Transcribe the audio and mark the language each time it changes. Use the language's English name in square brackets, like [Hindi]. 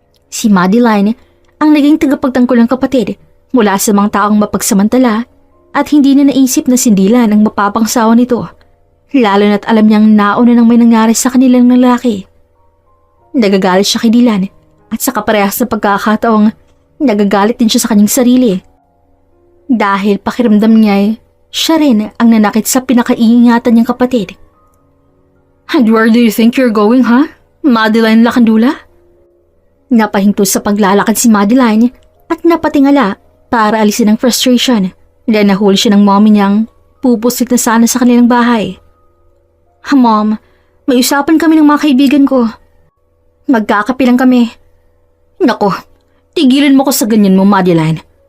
[Filipino] Si Madeline ang naging tagapagtanggol ng kapatid mula sa mga taong mapagsamantala at hindi na naisip na sindilan ang mapapangsawa nito, lalo na't alam niyang nauna nang may nangyari sa kanilang lalaki. Nagagalit siya kay Dylan at sa kaparehas na pagkakataong nagagalit din siya sa kanyang sarili. Dahil pakiramdam niya siya rin ang nanakit sa pinakaiingatan niyang kapatid. [English] And where do you think you're going, huh? Madeline Lakandula? [Filipino] Napahinto sa paglalakad si Madeline at napatingala para alisin ang frustration dahil nahuli siya ng mommy niyang pupuslit na sana sa kanilang bahay. Mom, may usapan kami ng mga kaibigan ko. Magkakape lang kami. Nako, tigilan mo ko sa ganyan mo, Madeline.